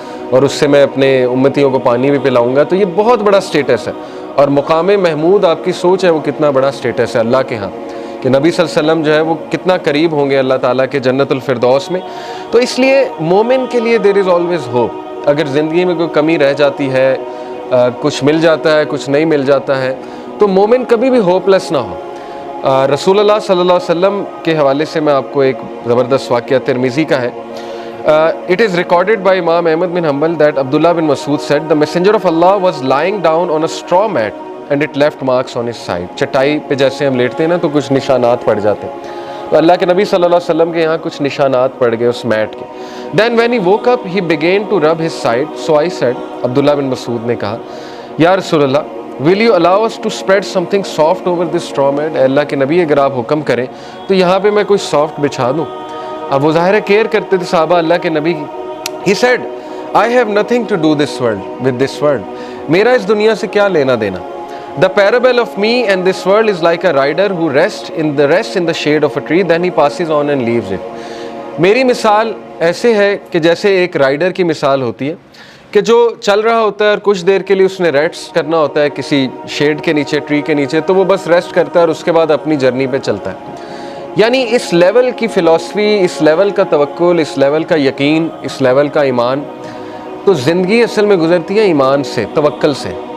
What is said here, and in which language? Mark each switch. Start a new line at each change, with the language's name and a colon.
Urdu: اور اس سے میں اپنے امتیوں کو پانی بھی پلاؤں گا۔ تو یہ بہت بڑا سٹیٹس ہے، اور مقام محمود آپ کی سوچ ہے وہ کتنا بڑا سٹیٹس ہے اللہ کے ہاں، کہ نبی صلی اللہ علیہ وسلم جو ہے وہ کتنا قریب ہوں گے اللہ تعالیٰ کے جنت الفردوس میں۔ تو اس لیے مومن کے لیے
English: There is always hope.
Urdu: اگر زندگی میں کوئی کمی رہ جاتی ہے، کچھ مل جاتا ہے، کچھ نہیں مل جاتا ہے، تو مومن کبھی بھی ہوپ لیس نہ ہو، رسول اللہ صلی اللہ علیہ وسلم کے حوالے سے میں آپ کو ایک زبردست واقعہ ترمذی کا ہے.
English: It is recorded by Imam Ahmad bin Hanbal that Abdullah bin Mas'ud said, the messenger of Allah was lying down on a straw mat and it left marks on his side.
Urdu: چٹائی پہ جیسے ہم لیٹتے ہیں نا تو کچھ نشانات پڑ جاتے ہیں, تو اللہ کے نبی صلی اللہ علیہ وسلم کے یہاں کچھ نشانات پڑ گئے اس میٹ کے.
English: Then when he woke up he began to rub his side. So I said,
Urdu: عبداللہ بن مسعود نے کہا,
English: یا رسول اللہ, will you allow us to spread something soft over this straw mat?
Urdu: اے اللہ کے نبی اگر آپ حکم کریں تو یہاں پہ میں کوئی سافٹ بچھا دوں. اب وہ ظاہر کیئر کرتے تھے صحابہ اللہ کے نبی کی.
English: He said, I have nothing to do with this world.
Urdu: میرا اس دنیا سے کیا لینا دینا.
English: The parable of me and this world is like a rider who rests in the shade of a tree, then he passes on and leaves it.
Urdu: میری مثال ایسے ہے کہ جیسے ایک رائڈر کی مثال ہوتی ہے کہ جو چل رہا ہوتا ہے اور کچھ دیر کے لیے اس نے ریسٹ کرنا ہوتا ہے کسی شیڈ کے نیچے, ٹری کے نیچے, تو وہ بس ریسٹ کرتا ہے اور اس کے بعد اپنی جرنی پہ چلتا ہے. یعنی اس لیول کی فلسفی, اس لیول کا توکل, اس لیول کا یقین, اس لیول کا ایمان, تو زندگی اصل میں گزرتی ہے ایمان سے, توکل سے.